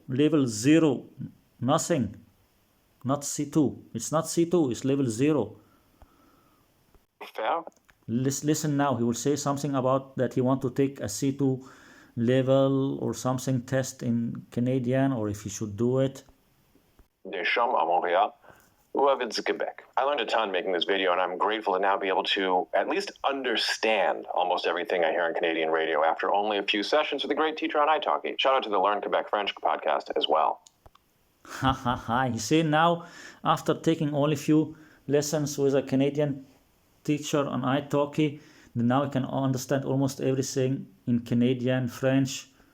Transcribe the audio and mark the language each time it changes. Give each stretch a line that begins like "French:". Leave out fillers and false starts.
English: Level 0, nothing. Not C2. It's not C2, it's level 0. Fair. Listen now, he will say something about that he want to take a C2 level or something test in Canadian, or if he should do it.
French: Des chums à Montréal ou à Ville du Québec.
English: I learned a ton making this video, and I'm grateful to now be able to at least understand almost everything I hear on Canadian radio after only a few sessions with a great teacher on italki. Shout out to the Learn Quebec French podcast as well. Ha ha ha. He said now, after taking only few lessons with a Canadian teacher on italki, now he can understand almost everything in Canadian French.